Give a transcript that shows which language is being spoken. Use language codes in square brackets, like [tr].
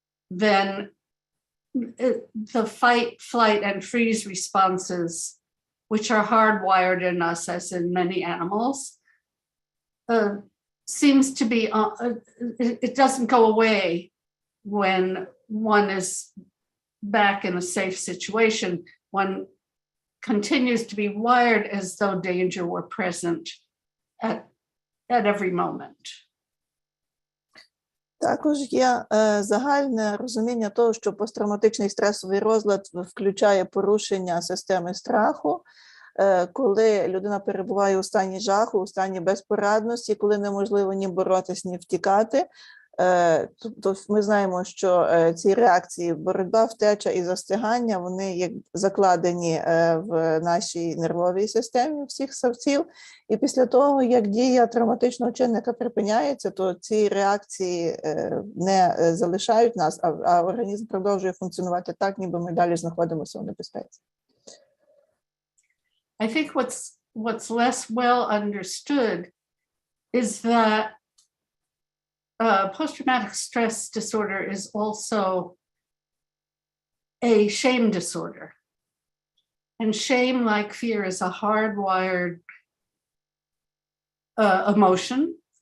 [en] then the fight, flight, and freeze responses, which are hardwired in us as in many animals, seems to be, it doesn't go away when one is back in a safe situation. One continues to be wired as though danger were present at every moment. [uk] Також є загальне розуміння того, що посттравматичний стресовий розлад включає порушення системи страху, коли людина перебуває у стані жаху, у стані безпорадності, коли неможливо ні боротись, ні втікати. Тобто ми знаємо, що ці реакції боротьба, втеча і застигання, вони є закладені в нашій нервовій системі всіх савців. І після того, як дія травматичного чинника припиняється, то ці реакції не залишають нас, а організм продовжує функціонувати так, ніби ми далі знаходимося у небезпеці. [en] I think what's less well understood is that post-traumatic stress disorder is also a shame disorder. And shame, like fear, is a hardwired emotion.